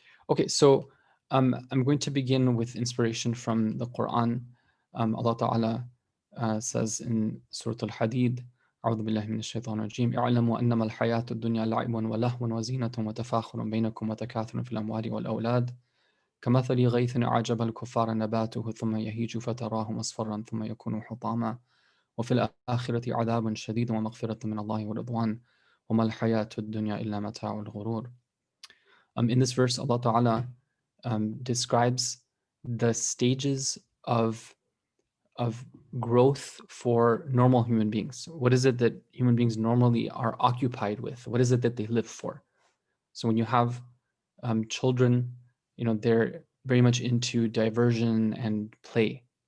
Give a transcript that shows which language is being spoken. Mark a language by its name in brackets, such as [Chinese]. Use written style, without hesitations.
[English] Okay, so I'm going to begin with inspiration from the Quran. Allah Ta'ala says in Surah Al-Hadid, [Arabic] أعوذ بالله من الشيطان الرجيم اعلموا أنما الحياة الدنيا لعب ولهو وزينة وتفاخر بينكم وتكاثر في الأموال والأولاد كمثل غيث أعجب الكفار نباته ثم يهيج فتراه مصفرا ثم يكون حطاما وفي الآخرة عذاب شديد ومغفرة من الله ورضوان وما الحياة الدنيا إلا متاع الغرور. [English] In this verse, Allah Ta'ala describes the stages of growth for normal human beings. What is it that human beings normally are occupied with? What is it that they live for? So when you have children, they're very much into diversion and play.